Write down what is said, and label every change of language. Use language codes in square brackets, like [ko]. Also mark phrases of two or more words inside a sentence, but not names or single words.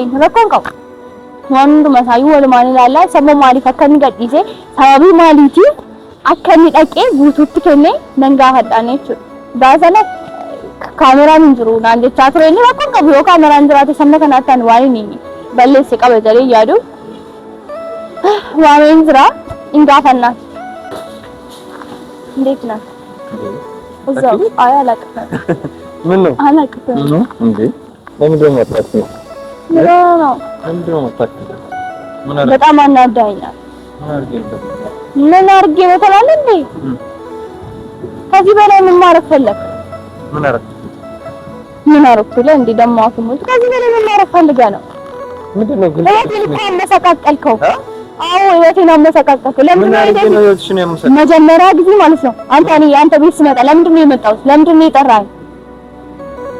[om] rakkoon qabu waan hunduma isaayyuu walumaan ilaallaa sababa maaliif akka inni gadhiise sababii maaliitiif akka inni dhaqee guutuutti kennee nan gaafadhaan jechuudha baasana kaameraan hin jiru naan jechaa ture inni rakkoon qabu yoo kaameraan jiraate sabna kanaatti ani waan inni balleesse qaba jedhee yaadu waameen jira hin gaafannaan [am] እንዴት ነህ እዛው አይ አላውቅም ምን ነው አላውቅም እንዴ ለምን ደሞ መጣች ነው ምንድን ነው መጣች ምን አለ በጣም አናዳኛል ምን አርጌ በተላለ እንዴ ከዚህ በላይ ምን ማረፍ ፈለክ ምን አረኩ ለእንዴ ደሞ አፍሙት ከዚህ በላይ ምን ማረፍ ፈልጋ ነው ምንድነው ግን መሰቃቀልከው አዎ እየቴና መሰቃቀልከው ለምን ነው የወጥሽን ያመሰቃቀል መጀመሪያ ጊዜ ማለት ነው አንተ ቤት ስመጣ ለምንድን ነው የመጣው ለምንድን ነው የጠራኝ